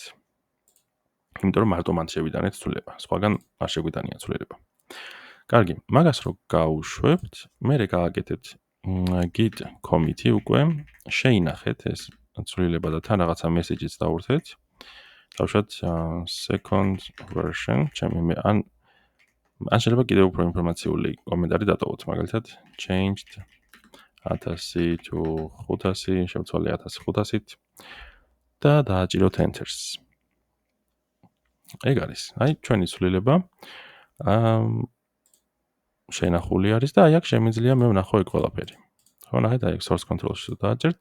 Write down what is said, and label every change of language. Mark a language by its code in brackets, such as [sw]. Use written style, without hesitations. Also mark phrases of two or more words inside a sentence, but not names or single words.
[ka] იმიტომ რომ მარტო მან შევიტანეთ ცვლილება, სხვაგან არ შეგვიტანია ცვლილება. კარგი, მაგას რო გავუშვებთ, მე გააკეთეთ [en] git commit-ი [ka] უკვე, შეინახეთ ეს ცვლილება და თან რაღაცა message-იც დავურთეთ. [en] დავუშვათ second version, [ka] ჩემი ან შეიძლება კიდევ უფრო ინფორმაციული კომენტარი დატოვოთ, მაგალითად [en] changed 1000 to 500, [ka] შევცვალე 1500-ით. და დააჭიროთ Enter-ს. ეგ არის. აი ჩვენი ცვლილება შენახული არის და აი აქ შემიძლია მე ვნახო ეგ ყველაფერი. ხო, ნახეთ, აი [en] source control-ში [ka] დააჭერთ.